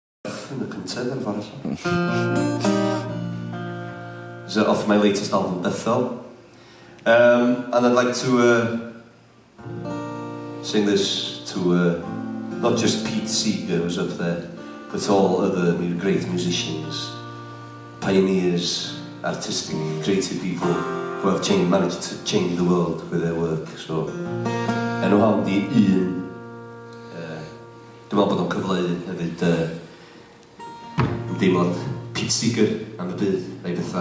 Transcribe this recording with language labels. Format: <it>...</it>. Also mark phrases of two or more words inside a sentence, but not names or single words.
<cy>yn y cyntaf ar ffordd.</cy> <en>So off my latest album, Bethel. And I'd like to sing this to not just Pete Seeger, who's up there, but all other great musicians, pioneers, artistic, creative people who have managed to change the world with their work. So,</en> <cy>enw hon di un. Dwi'n meddwl bod o'n cyfleu hefyd ymdeimlad Pete Seeger am y byd, neu bethau.</cy>